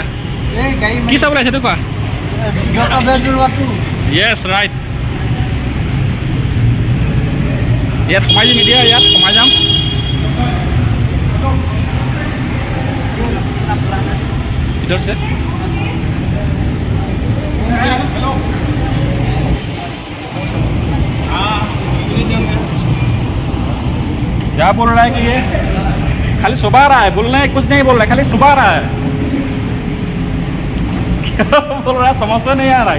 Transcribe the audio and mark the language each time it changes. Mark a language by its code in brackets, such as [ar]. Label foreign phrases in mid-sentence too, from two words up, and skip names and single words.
[as] কি চাবলৈ আহিছা, এইটো কোৱা। [en] Yes, right. [as] ইয়াত সোমাই দিম এতিয়া, ইয়াত সোমাই যাম। ভিতৰত আছে। [hi] क्या बोल रहा है कि ये खाली सुबह रहा है, बोलना है कुछ नहीं बोल रहा है, खाली सुबह रहा है। क्या बोल रहा है समझ तो नहीं आ रहा है।